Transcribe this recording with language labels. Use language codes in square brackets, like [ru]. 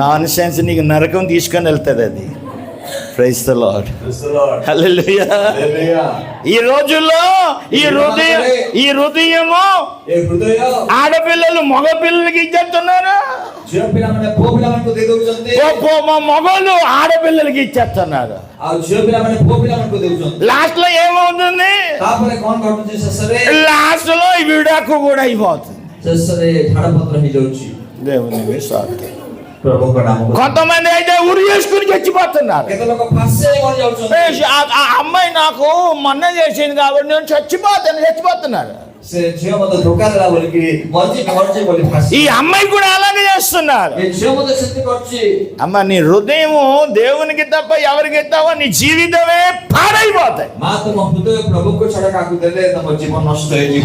[te] Non sense నీకు నరకం తీసుకొని వెళ్తుంది అది. [en] Praise the lord. Praise the Lord। [te] హల్లెలూయా. హల్లెలూయా। ఈ రోజుల్లో ఈ హృదయము [or] ଏ ହୃଦୟ [te] ఆడపిల్లలు మగ పిల్లలకి ఇచ్చేస్తున్నారు, [or] ଝିଅ ପିଲାମାନେ ପୁଅ ପିଲାମାନଙ୍କୁ ଦେଇ ଦଉଛନ୍ତି, [te] మగలు ఆడపిల్లలకి ఇచ్చేస్తున్నారు. [or] ଆଉ ଝିଅ ପିଲାମାନେ ପୁଅ ପିଲାମାନଙ୍କୁ ଦେଉଛନ୍ତି। [te] లాస్ట్ లో ఏమవుతుంది? [or] ତାପରେ କଣ ଘଟୁଛି? శେଷରେ [te] లాస్ట్ లో ఈ విడాకు కూడా అయిపోతుంది. [or] ଶେଷରେ ଝାଡ଼ପତ୍ର ହେଇଯାଉଛି। [te] దేవుని విశ్వాసం. [or] ପ୍ରଭୁଙ୍କ ନାମ। [te] కొంతమంది అయితే ఉరి చేసుకుని చచ్చిపోతున్నారు. [or] କେତେ ଲୋକ ଫାଶୀ ହେଇ ମରିଯାଉଛନ୍ତି। [te] ఆ అమ్మాయి నాకు మొన్న చేసింది కాబట్టి నేను చచ్చిపోతున్నారు. [or] ସେ ଝିଅ ମତେ ଧୋକା ଦେଲା ବୋଲିକି ମରିଛି ବୋଲି ଫାଶୀ। [te] ఈ అమ్మాయి కూడా అలాగే చేస్తున్నారు. [or] ଏ ଝିଅ ମତେ ସେମିତି କରୁଛି। [te] అమ్మ నీ హృదయము దేవునికి తప్ప ఎవరికి ఇస్తావో నీ జీవితమే పాడైపోతాయి. [or] ମା ତମ ହୃଦୟ ପ୍ରଭୁଙ୍କୁ ଛଡା କାହାକୁ ଦେଲେ ତମ ଜୀବନ ନଷ୍ଟ ହେଇଯିବ।